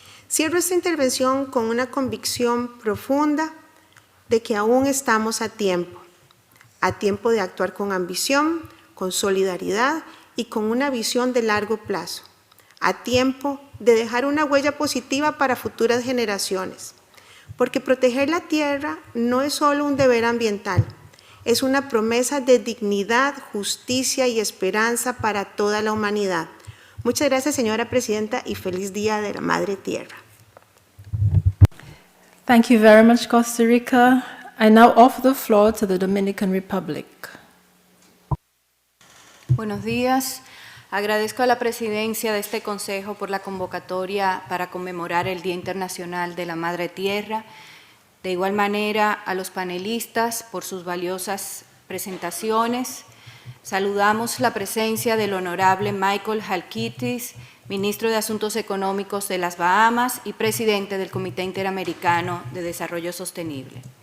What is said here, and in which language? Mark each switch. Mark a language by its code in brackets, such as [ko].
[es] Cierro esta intervención con una convicción profunda de que aún estamos a tiempo de actuar con ambición, con solidaridad y con una visión de largo plazo, a tiempo de dejar una huella positiva para futuras generaciones, porque proteger la tierra no es solo un deber ambiental, es una promesa de dignidad, justicia y esperanza para toda la humanidad. Muchas gracias, señora Presidenta, y feliz Día de la Madre Tierra. [en] Thank you very much, Costa Rica. I now offer the floor to the Dominican Republic. [es] Buenos días. Agradezco a la presidencia de este Consejo por la convocatoria para conmemorar el Día Internacional de la Madre Tierra. De igual manera, a los panelistas por sus valiosas presentaciones. Saludamos la presencia del honorable Michael Halkitis, ministro de Asuntos Económicos de las Bahamas y presidente del Comité Interamericano de Desarrollo Sostenible.